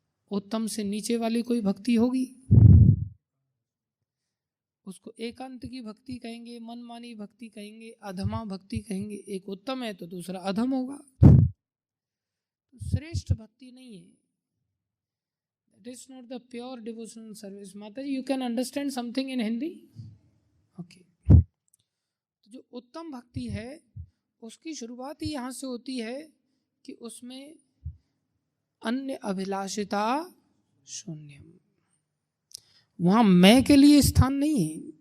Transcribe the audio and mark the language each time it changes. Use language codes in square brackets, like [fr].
[hi] उत्तम से नीचे वाली कोई भक्ति होगी, उसको एकांत की भक्ति कहेंगे, मनमानी भक्ति कहेंगे, अधमा भक्ति कहेंगे। एक उत्तम है तो दूसरा अधम होगा, तो श्रेष्ठ भक्ति नहीं है। [en] That is not the pure devotional service. Mataji, you can understand something in Hindi? Okay. [hi] तो जो उत्तम भक्ति है उसकी शुरुआत ही यहाँ से होती है कि उसमें अन्य अभिलाषिता शून्यम, वहां मैं के लिए स्थान नहीं है।